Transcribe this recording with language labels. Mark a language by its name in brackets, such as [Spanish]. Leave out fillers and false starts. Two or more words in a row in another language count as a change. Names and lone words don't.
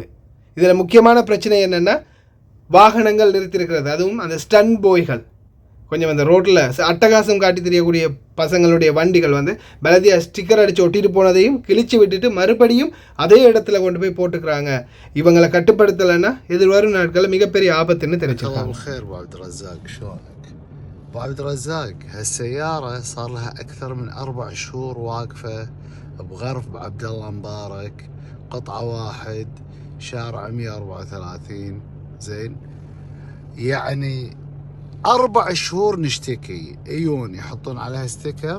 [Tamil] இதில் முக்கியமான பிரச்சனை என்னென்னா, வாகனங்கள் நிறுத்தியிருக்கிறது, அதுவும் அந்த [English] stunt boys [Tamil] கொஞ்சம் அந்த ரோட்டில் அட்டகாசம் காட்டி தெரியக்கூடிய பசங்களுடைய வண்டிகள் வந்து பலதியா ஸ்டிக்கர் அடித்து ஒட்டிட்டு போனதையும் கிழிச்சு விட்டுட்டு மறுபடியும் அதே இடத்துல கொண்டு போய் போட்டுக்கிறாங்க. இவங்களை கட்டுப்படுத்தலைன்னா எதிர்வரும் நாட்களில் மிகப்பெரிய ஆபத்துன்னு தெரிவிச்சிருக்காங்க. [Arabic] ابو عبد الرزاق هالسيارة صار لها أكثر من 4 شهور واقفة بغرف عبد الله مبارك، قطعة 1 شارع 134. زين يعني 4 شهور نشتكي، يجون يحطون عليها ستيكر.